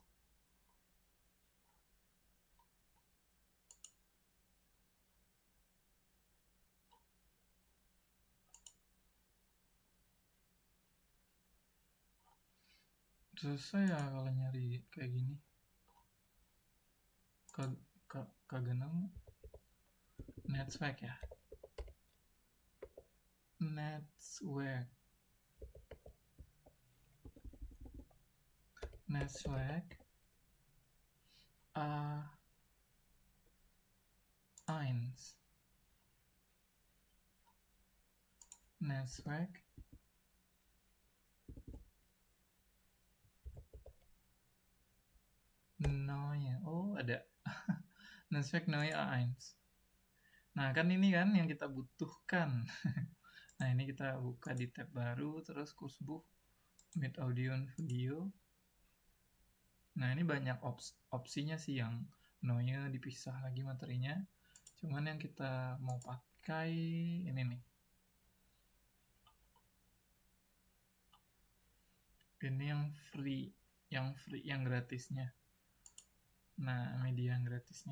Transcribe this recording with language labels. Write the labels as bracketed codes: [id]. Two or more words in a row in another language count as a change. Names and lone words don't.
[id] Susah ya kalau nyari kayak gini. Kagak nemu. Network ya. Network eins. Network neue. Oh, ada. Network neue A1. Nah, kan ini kan yang kita butuhkan. Nah, ini kita buka di tab baru, terus Kursbuch [en] with audio and video. [id] Nah, ini banyak opsinya sih, yang neue dipisah lagi materinya. Cuman yang kita mau pakai ini nih. Ini yang free, yang gratisnya. Nah, media yang gratisnya.